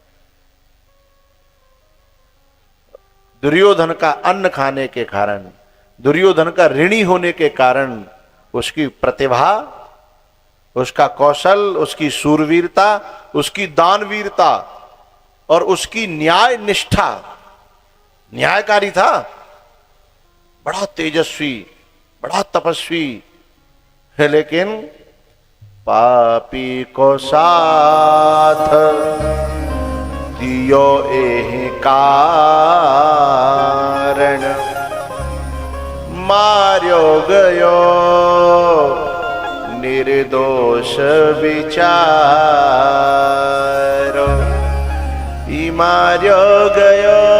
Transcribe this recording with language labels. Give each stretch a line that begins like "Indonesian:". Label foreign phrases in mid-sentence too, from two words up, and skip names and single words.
Hindi: दुर्योधन का अन्न खाने के कारण, दुर्योधन का ऋणी होने के कारण, उसकी प्रतिभा, उसका कौशल, उसकी सूरवीरता, उसकी दानवीरता और उसकी न्याय निष्ठा, न्यायकारी था, बड़ा तेजस्वी, बड़ा तपस्वी है, लेकिन
Braj: पापी को साथ दियो एहि कारण, मार्यो गयो निर्दोष विचारो, ई मार्यो गयो